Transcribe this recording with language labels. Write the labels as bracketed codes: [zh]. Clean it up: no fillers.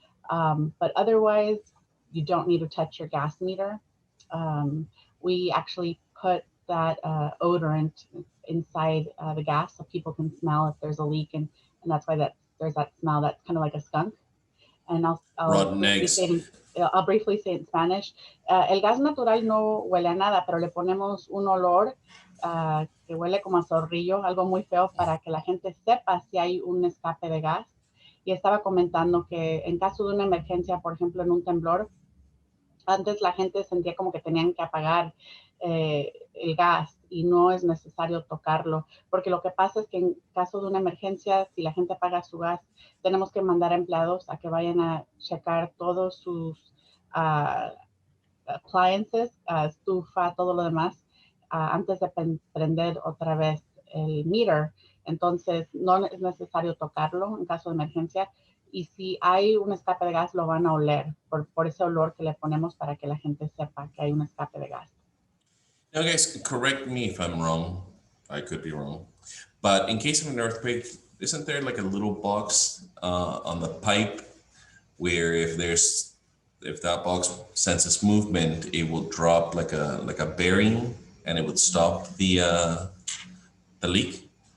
[en] But otherwise, you don't need to touch your gas meter. We actually put that odorant inside the gas so people can smell if there's a leak, and that's why there's that smell that's kind of like a skunk. And I'll briefly say it in Spanish. [es] El gas natural no huele a nada, pero le ponemos un olor que huele como a zorrillo, algo muy feo para que la gente sepa si hay un escape de gas. Y estaba comentando que en caso de una emergencia, por ejemplo, en un temblor, antes la gente sentía como que tenían que apagar el gas y no es necesario tocarlo, porque lo que pasa es que en caso de una emergencia, si la gente apaga su gas, tenemos que mandar a empleados a que vayan a checar todos sus appliances, estufa, todo lo demás, antes de prender otra vez el meter. Entonces, no es necesario tocarlo en caso de emergencia. Y si hay un escape de gas, lo van a oler por ese olor que le ponemos para que la gente sepa que hay un escape de gas. [en] Now, guys, correct me if I'm wrong. I could be wrong. But in case of an earthquake, isn't there like a little box on the pipe where if there's if that box senses movement, it will drop like a bearing, and it would stop the leak.